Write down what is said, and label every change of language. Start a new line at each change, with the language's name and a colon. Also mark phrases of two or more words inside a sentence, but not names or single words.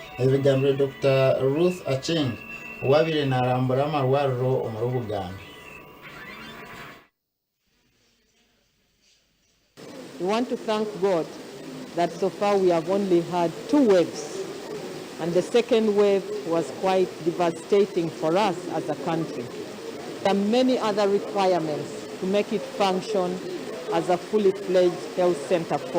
Nyankole: ebigambire Dr. Ruth Acheng wabire narambura Amarwariro omurubuganda.
English: We want to thank God that so far we have only had 2 waves, and the second wave was quite devastating for us as a country. There are many other requirements to make it function as a fully fledged health center for.